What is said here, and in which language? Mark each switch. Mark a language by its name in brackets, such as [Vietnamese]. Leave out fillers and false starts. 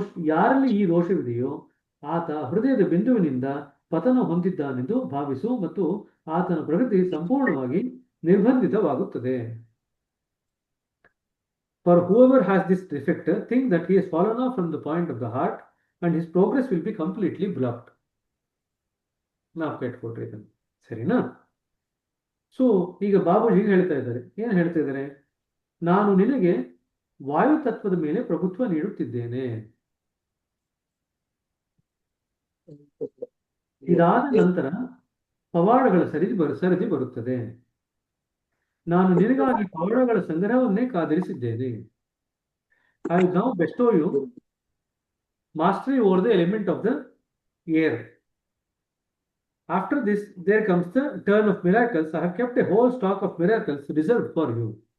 [Kannada] ಯಾರಲ್ಲಿ ಈ ದೋಷವಿದೆಯೋ ಆತ ಹೃದಯದ ಬಿಂದುವಿನಿಂದ ಪತನ ಹೊಂದಿದ್ದಾನೆಂದು ಭಾವಿಸು ಮತ್ತು ಆತನ ಪ್ರಗತಿ ಸಂಪೂರ್ಣವಾಗಿ ನಿರ್ಬಂಧಿತವಾಗುತ್ತದೆ. [English] For whoever has this defect, think that he has fallen off from the point of the heart and his progress will be completely blocked. [Kannada] ನಾವು ಕೇಳ್ಕೊಟ್ರಿ ಇದನ್ನು, ಸರಿನಾ? ಸೊ ಈಗ ಬಾಬೂಜಿ ಹೇಳ್ತಾ ಇದ್ದಾರೆ, ಏನು ಹೇಳ್ತಾ ಇದ್ದಾರೆ? ನಾನು ನಿನಗೆ ವಾಯು ತತ್ವದ ಮೇಲೆ ಪ್ರಭುತ್ವ ನೀಡುತ್ತಿದ್ದೇನೆ. ಇದಾದ ನಂತರ ಪವಾಡಗಳ ಸರದಿ ಬರುತ್ತದೆ. ನಾನು ನಿನಗಾಗಿ ಪವಾಡಗಳ ಸಂಗ್ರಹವನ್ನೇ ಕಾದಿರಿಸಿದ್ದೇನೆ. [English] I will now bestow you mastery over the element of the air. After this, there comes the turn of miracles. I have kept a whole stock of miracles reserved for you.